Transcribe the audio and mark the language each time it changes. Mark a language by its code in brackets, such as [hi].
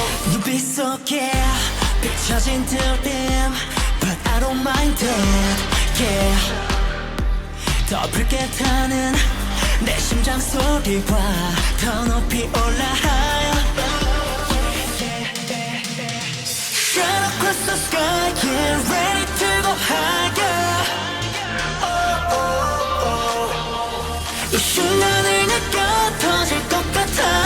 [ko] 눈빛 속에 비춰진 들림, [en] but I don't mind it, yeah. [ko] 더 붉게 타는 내 심장 소리와 더 높이 올라. [en] Shine across the sky, yeah, ready to go higher. [ko] 이 순간을 느껴 터질 것 같아.